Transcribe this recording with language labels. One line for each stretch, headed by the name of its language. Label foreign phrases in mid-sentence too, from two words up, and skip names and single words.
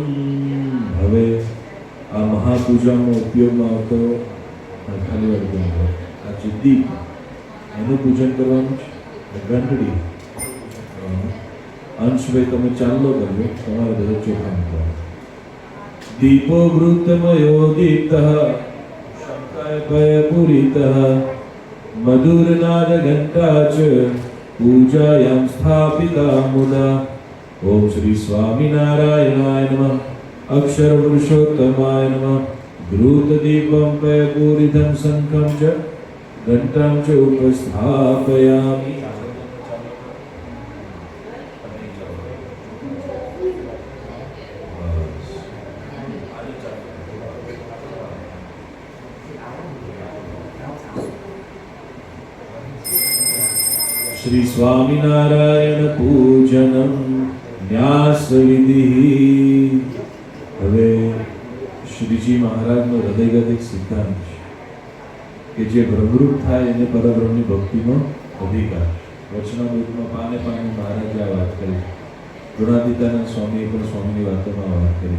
Gujarati: હવે આ મહાપૂજામાં ઉપયોગમાં આવતો ખાલી આ જે દીપ એનું પૂજન કરવાનું છે. ઘંટડી અંશભાઈ તમે ચાંદલો કરજો, તમારે બધા ચોખા મૂકવાનું.
Sanskrit: દીપો વૃત્તમયો દીપ્તઃ શંકાય ભય પૂરિતઃ મધુરનાદ ઘંટા ચ पूजायां स्थापिता मुदा। ओम श्री स्वामिनारायणाय नमः। अक्षर पुरुषोत्तमाय नमः। द्रुतदीपं पयपूरितं शङ्खं च घण्टां च उपस्थापयामि। श्री स्वामिनारायण पूजनम न्यास विधि।
Gujarati: હવે શ્રીજી મહારાજનો હૃદયગત એક સિદ્ધાંત છે કે જે બ્રહ્મરૂપ થાય એને પરબ્રહ્મની ભક્તિનો અધિકાર. વચનામૃતમાં પાને પાને મહારાજે આ વાત કરી. ગુણાતીતાનંદ સ્વામીએ પણ સ્વામીની વાતોમાં વાત કરી.